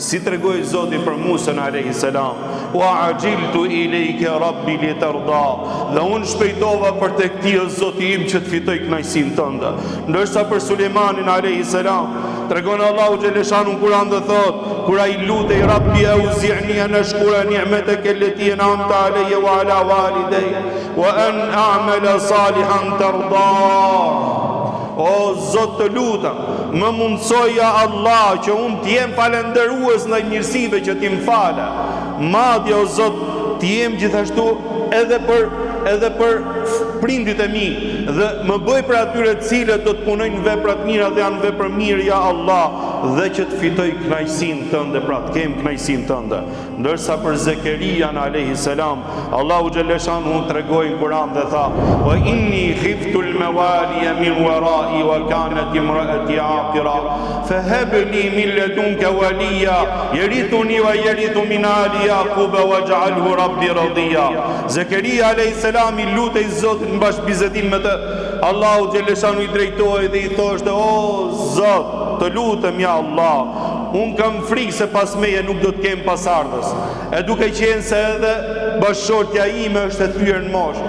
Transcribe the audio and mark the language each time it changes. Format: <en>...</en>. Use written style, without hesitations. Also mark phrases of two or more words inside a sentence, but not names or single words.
<sq>Si tregoi Zoti për Musa</sq> <ar>عليه السلام, وعجلت إليك رب لترضى,</ar> <sq>dhe unë shpejtova për tek ti o Zoti im që të fitoj kënaqësinë tënde. Ndërsa për Sulejmanin</sq> <ar>عليه السلام</ar> <sq>tregon Allahu xhaleshanu në Kur'an dhe thot, kur ai lutej</sq> <ar>رب أوزعني أن أشكر نعمتك التي أنعمت علي وعلى والدي وأن أعمل صالحا ترضى.</ar> <sq>O Zot, të lutem, më mundsoja Allah që unë t'jem falendërues në mirësive që ti më fale. Madje o Zot, t'jem gjithashtu edhe për prindit e mi, dhe më bëj për atyre të cilët do të punojnë vepra të mira dhe janë vepra mirë,</sq> <ar>يا الله,</ar> <sq>dhe që të fitoj kënaqësinë tënde, pra të kem kënaqësinë tënde. Ndërsa për Zekerian</sq> <ar>عليه السلام,</ar> <sq>Allahu xhaleshanu tregoi në Kur'an dhe tha,</sq> <ar>وإني خفت الموالي من ورائي وكانت امرأتي عاقرا فهب لي من لدنك وليا يرثني ويرث من آل يعقوب واجعله رب رضيا.</ar> <sq>Zekeria</sq> <ar>عليه السلام</ar> <sq>i lutej Zotit në bashkëbizedim me të. Allahu xhaleshanu i drejtohej dhe i thoshte, o Zot, të lutem</sq> <ar>يا الله,</ar> <sq>unë kam frikë se pas meje nuk do të kem pasardhës, e duke qenë se edhe bashkëshortja ime është e thyer në moshë.</sq>